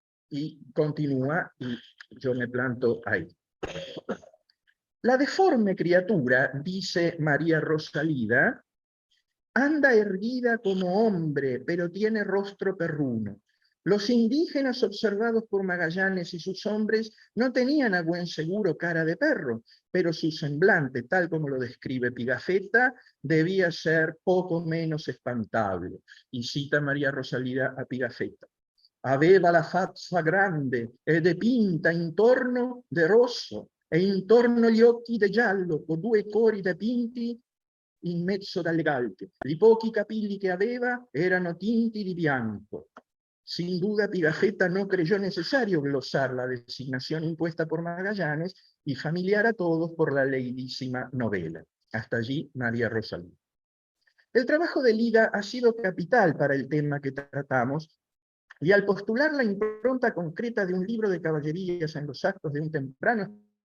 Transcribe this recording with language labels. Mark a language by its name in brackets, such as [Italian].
[Spanish] Y continúa, y yo me planto ahí. La deforme criatura, dice María Rosalida, anda erguida como hombre, pero tiene rostro perruno. Los indígenas observados por Magallanes y sus hombres no tenían a buen seguro cara de perro, pero su semblante, tal como lo describe Pigafetta, debía ser poco menos espantable. Y cita María Rosalida a Pigafetta. [Italian] Aveva la faccia grande e dipinta intorno de rosso e intorno gli occhi de giallo con due cori dipinti in mezzo dalle galpe. I pochi capelli che aveva erano tinti di bianco. [Spanish] Sin duda Pigafetta no creyó necesario glosar la designación impuesta por Magallanes y familiar a todos por la leidísima novela. Hasta allí María Rosalía. El trabajo de Lida ha sido capital para el tema que tratamos, y al postular la impronta concreta de un libro de caballerías en los actos de un temprano